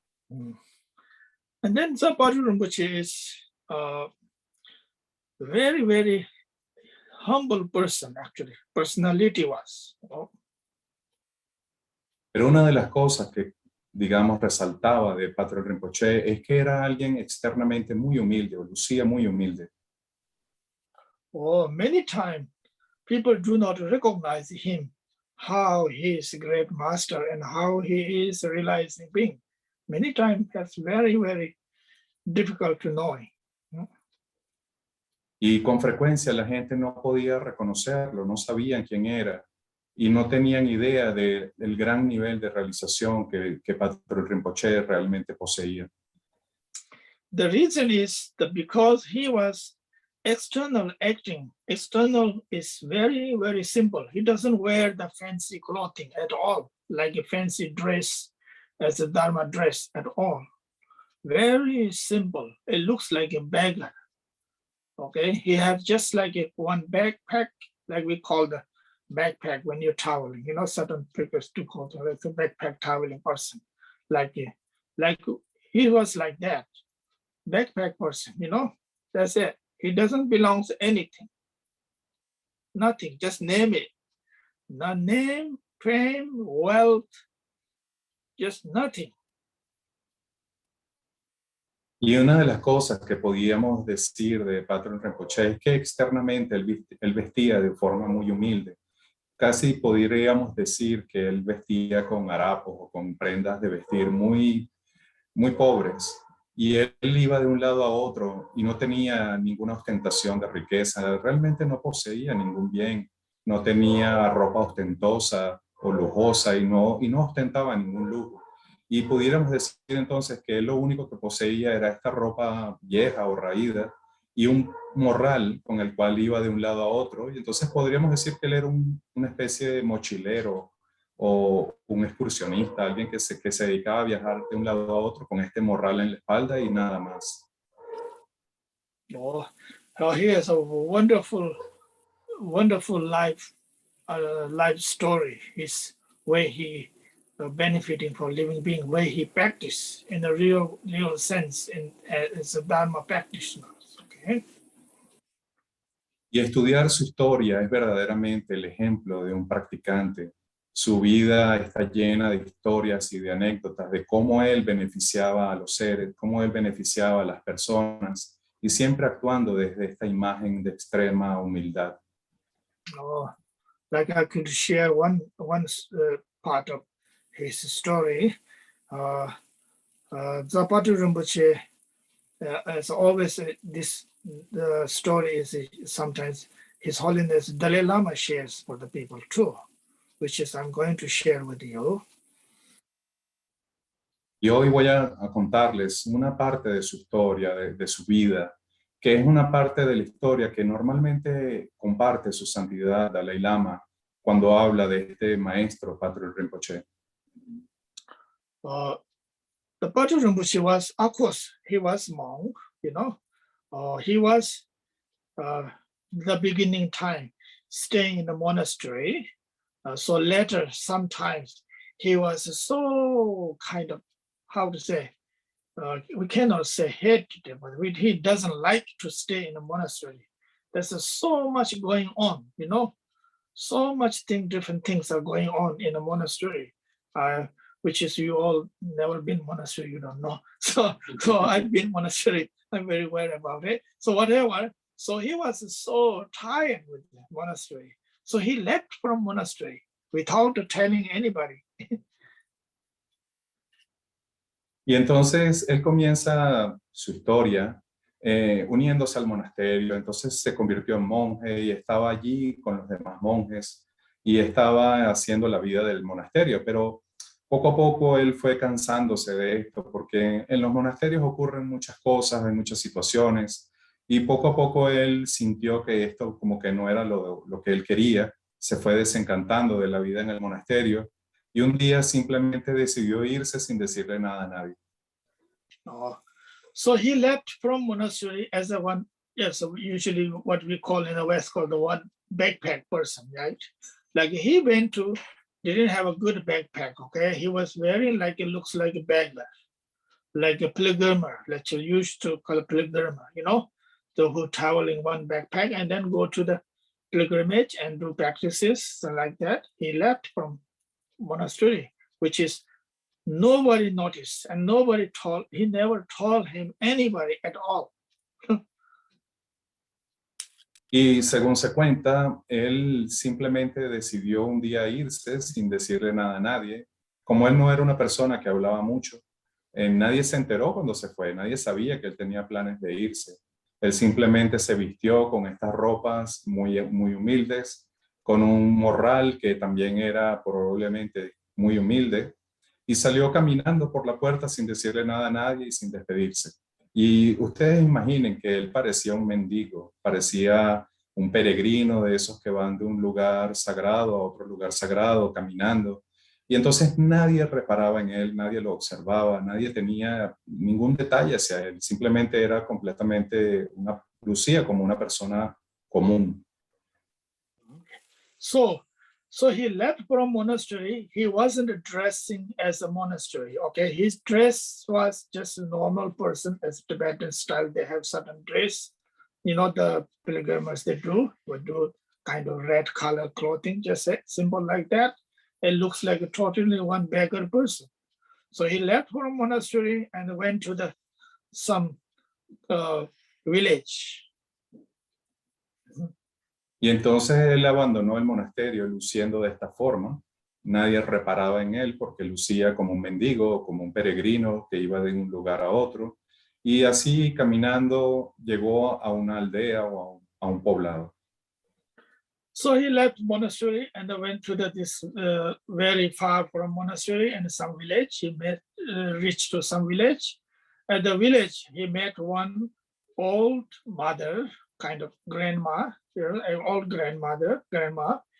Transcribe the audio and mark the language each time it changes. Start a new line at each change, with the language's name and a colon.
English: And then the Patrul Rinpoche is very, very humble person, actually, personality was.
Spanish: Pero una de las cosas que, digamos, resaltaba de Patrul Rinpoche es que era alguien externamente muy humilde, o lucía muy humilde.
English: Many times people do not recognize him, how he is a great master and how he is realizing being. Many times that's very, very difficult to know.
Spanish: Y con frecuencia la gente no podía reconocerlo, no sabían quién era y no tenían idea del gran nivel de realización que Patrul Rinpoche realmente poseía.
English: The reason is that because he was external acting, external is very, very simple. He doesn't wear the fancy clothing at all, like a fancy dress as a Dharma dress at all. Very simple. It looks like a beggar. Okay, he has just like one backpack, like we call the backpack when you're traveling. You know, certain people do call it like a backpack traveling person. Like he was like that, backpack person. You know, that's it. He doesn't belong to anything. Nothing. Just name it. No name, fame, wealth, just nothing.
Spanish: Y una de las cosas que podíamos decir de Patrul Rinpoche es que externamente él vestía de forma muy humilde. Casi podríamos decir que él vestía con harapos o con prendas de vestir muy, muy pobres. Y él iba de un lado a otro y no tenía ninguna ostentación de riqueza. Realmente no poseía ningún bien. No tenía ropa ostentosa o lujosa y no ostentaba ningún lujo. Y pudiéramos decir entonces que él lo único que poseía era esta ropa vieja o raída y un morral con el cual iba de un lado a otro. Y entonces podríamos decir que él era una especie de mochilero o un excursionista, alguien que se dedicaba a viajar de un lado a otro con este morral en la espalda y nada más.
English: Oh, he has a wonderful life story. His way he benefiting from living being, way he practice in a real sense as a Dharma practitioner. Okay.
Spanish: Y estudiar su historia es verdaderamente el ejemplo de un practicante. Su vida está llena de historias y de anécdotas de cómo él beneficiaba a los seres, cómo él beneficiaba a las personas, y siempre actuando desde esta imagen de extrema humildad.
English: Oh, like I could share one part of his story. The Patrul Rimpoche, as always, the story is sometimes His Holiness Dalai Lama shares for the people too, which is I'm going to share with you.
Spanish: Y hoy voy a contarles una parte de su historia, de su vida, que es una parte de la historia que normalmente comparte su santidad Dalai Lama cuando habla de este maestro Patrul Rimpoche.
English: The Patrul Rimpoche was, of course, he was monk, you know. He was the beginning time staying in the monastery. So later, sometimes he was so kind of, how to say, we cannot say hated, but he doesn't like to stay in a monastery. There's so much going on, you know, so much different things are going on in a monastery, which is you all never been monastery, you don't know. So I've been monastery, I'm very aware about it. So whatever, so he was so tired with the monastery. So he left from monastery without telling anybody.
Spanish: Y entonces él comienza su historia uniéndose al monasterio. Entonces se convirtió en monje y estaba allí con los demás monjes y estaba haciendo la vida del monasterio. Pero poco a poco él fue cansándose de esto porque en los monasterios ocurren muchas cosas, hay muchas situaciones, y poco a poco él sintió que esto como que no era lo que él quería. Se fue desencantando de la vida en el monasterio. Y un día simplemente decidió irse sin decirle nada a nadie.
English: So he left from monastery as a one, yes, usually what we call in the West called the one backpack person, right? Like he didn't have a good backpack, okay? He was wearing like, it looks like a beggar, like a pilgrimer, that you used to call a pilgrimer, you know? So who travel in one backpack and then go to the pilgrimage and do practices like that. He left from monastery, which is nobody noticed and he never told him anybody at all.
Spanish: Y según se cuenta, él simplemente decidió un día irse sin decirle nada a nadie. Como él no era una persona que hablaba mucho, nadie se enteró cuando se fue, nadie sabía que él tenía planes de irse. Él simplemente se vistió con estas ropas muy, muy humildes, con un morral que también era probablemente muy humilde, y salió caminando por la puerta sin decirle nada a nadie y sin despedirse. Y ustedes imaginen que él parecía un mendigo, parecía un peregrino de esos que van de un lugar sagrado a otro lugar sagrado, caminando. Y entonces nadie reparaba en él, nadie lo observaba, nadie tenía ningún detalle hacia él. Simplemente era completamente lucía como una persona común.
English: So he left from monastery. He wasn't dressing as a monastery. Okay, his dress was just a normal person, as Tibetan style. They have certain dress. You know, the pilgrims would do kind of red color clothing, just a symbol like that. It looks like a totally one beggar person. So he left from monastery and went to some village.
Spanish: Y entonces él abandonó el monasterio luciendo de esta forma. Nadie reparaba en él porque lucía como un mendigo, como un peregrino que iba de un lugar a otro. Y así caminando llegó a una aldea o a un poblado.
English: So he left monastery and went to this very far from monastery and some village. He reached to some village. At the village, he met one old mother, kind of grandma, an old grandma.